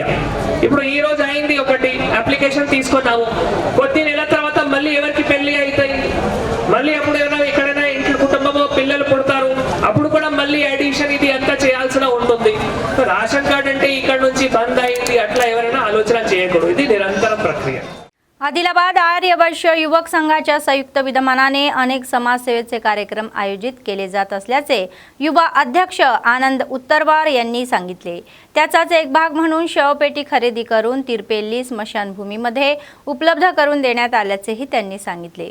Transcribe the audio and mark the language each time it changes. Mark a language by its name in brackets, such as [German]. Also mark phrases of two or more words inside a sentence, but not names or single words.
[Telugu] ఇప్పుడు ఈ రోజు అయింది ఒకటి అప్లికేషన్ తీసుకున్నాము, కొద్ది నెలల తర్వాత మళ్ళీ ఎవరికి పెళ్లి అవుతాయి, మళ్ళీ అప్పుడు ఎవరైనా ఎక్కడైనా ఇంట్లో కుటుంబంలో పిల్లలు పుడతారు, అప్పుడు కూడా మళ్ళీ అడిషన్ ఇది అంతా చేయాల్సిన ఉంటుంది। [English] ration card [Telugu] అంటే ఇక్కడ నుంచి బంద్ అయింది అట్లా ఎవరైనా आलोचना చేయకూడదు, ఇది నిరంతర ప్రక్రియ। [Marathi] आदिलाबाद आर्यवैश्य युवक संघाच्या संयुक्त विद्यमानाने अनेक समाजसेवेचे कार्यक्रम आयोजित केले जात असल्याचे युवा अध्यक्ष आनंद उत्तरवार यांनी सांगितले। त्याचाच एक भाग म्हणून शवपेटी खरेदी करून तिरपेल्ली स्मशानभूमीमध्ये उपलब्ध करून देण्यात आल्याचेही त्यांनी सांगितले।